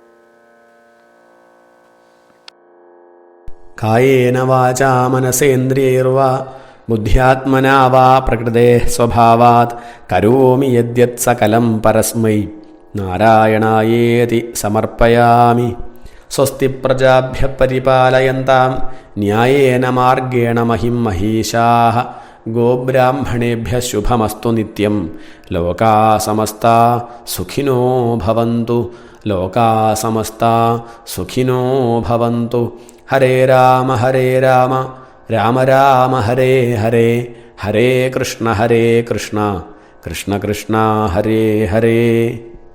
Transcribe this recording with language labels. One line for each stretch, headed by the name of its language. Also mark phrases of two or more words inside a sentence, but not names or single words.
Sanskrit: കായേന വാചാ മനസേന്ദ്രിയൈർവാ ബുദ്ധ്യാത്മനാ വാ പ്രകൃതേഃ സ്വഭാവാത് കരോമി യദ്യത് സകലം പരസ്മൈ നാരായണായേതി സമർപ്പയാമി. സ്വസ്തി പ്രജാഭ്യഃ പരിപാലയന്താം ന്യായേന മാർഗേണ മഹിം മഹീഷാഃ ഗോബ്രാഹ്മണേഭ്യഃ ശുഭമസ്തു നിത്യം. ലോകാ സമസ്താ സുഖിനോ ഭവന്തു. ലോകാ സമസ്താ സുഖിനോ ഭവന്തു. ഹരേ രാമ രാമ രാമ ഹരേ ഹരേ, ഹരേ കൃഷ്ണ കൃഷ്ണ കൃഷ്ണ ഹരേ ഹരേ.